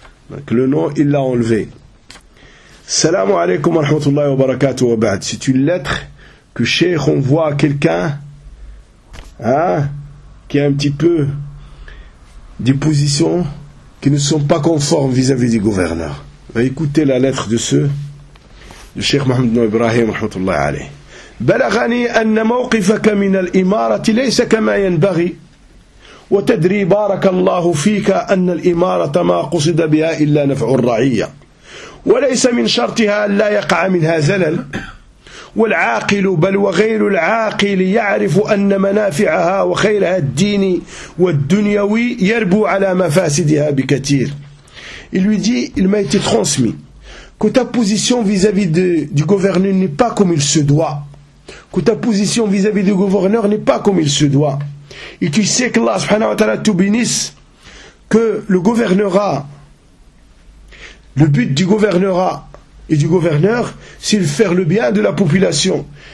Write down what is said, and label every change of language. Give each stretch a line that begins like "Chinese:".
French: Donc le nom, il l'a enlevé.
Arabic: Salamu alaykum wa rahmatullahi wa barakatuh wa ba'd.
French: C'est une lettre que Cheikh envoie à quelqu'un, hein, qui a un petit peu des positions qui ne sont pas conformes vis-à-vis du gouverneur. Écoutez la lettre de ce, de Cheikh Mohamed ibn Ibrahim, rahmatullahi alayh.
Arabic: بلغني أن موقفك من الإمارة ليس كما ينبغي وتدري بارك الله فيك أن الإمارة ما قصد بها إلا نفع الرعية وليس من شرطها أن لا يقع منها زلل والعاقل بل وغير العاقل يعرف أن منافعها وخيرها الديني والدنيوي يربو على مفاسدها بكثير.
French: Il lui dit, il m'a été transmis que ta position vis-à-vis du gouverneur n'est pas comme il se doit, que ta position vis-à-vis du gouverneur n'est pas comme il se doit. Et tu sais qu'Allah subhanahu wa ta'ala te bénisse, que le gouvernerat, le but du gouvernerat et du gouverneur, c'est de faire le bien de la population.